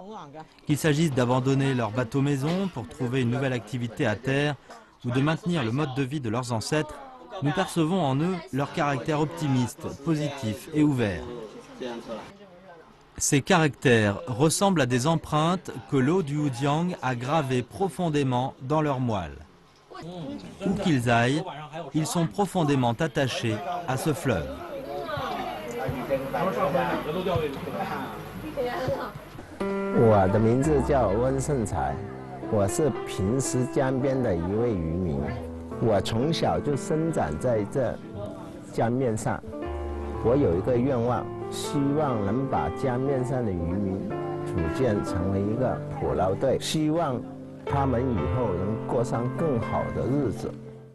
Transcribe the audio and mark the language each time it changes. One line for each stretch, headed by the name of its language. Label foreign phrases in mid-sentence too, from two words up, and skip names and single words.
French: Qu'il s'agisse d'abandonner leur bateau maison pour trouver une nouvelle activité à terre ou de maintenir le mode de vie de leurs ancêtres, nous percevons en eux leur caractère optimiste, positif et ouvert. Ces caractères ressemblent à des empreintes que l'eau du Wujiang a gravées profondément dans leurs moelles. Où qu'ils aillent, ils sont profondément attachés à ce fleuve.
Chinese: 我的名字叫温胜才，我是平时江边的一位渔民。我从小就生长在这江面上，我有一个愿望，希望能把江面上的渔民组建成为一个捕捞队，希望他们以后能过上更好的日子。